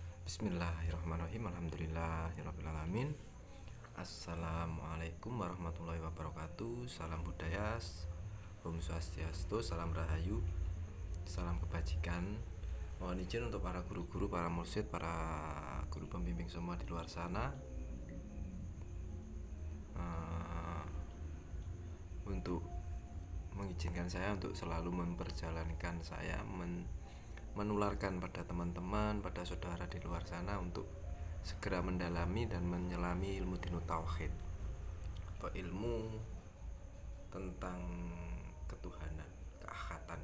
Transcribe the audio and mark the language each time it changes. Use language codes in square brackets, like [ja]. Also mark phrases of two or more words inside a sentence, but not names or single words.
[ar] بسم الله الرحمن الرحيم. الحمد لله الرحمن الرحيم. السلام عليكم ورحمة الله وبركاته. [id] Salam budaya, [sa] Om Swastiastu, [id] salam rahayu, salam kebajikan. Mohon izin untuk para guru-guru, para mursyid, para guru pembimbing semua di luar sana, untuk mengizinkan saya untuk selalu memperjalankan saya menularkan pada teman-teman, pada saudara di luar sana untuk segera mendalami dan menyelami ilmu dinut tauhid atau ilmu tentang ketuhanan, keakhatan.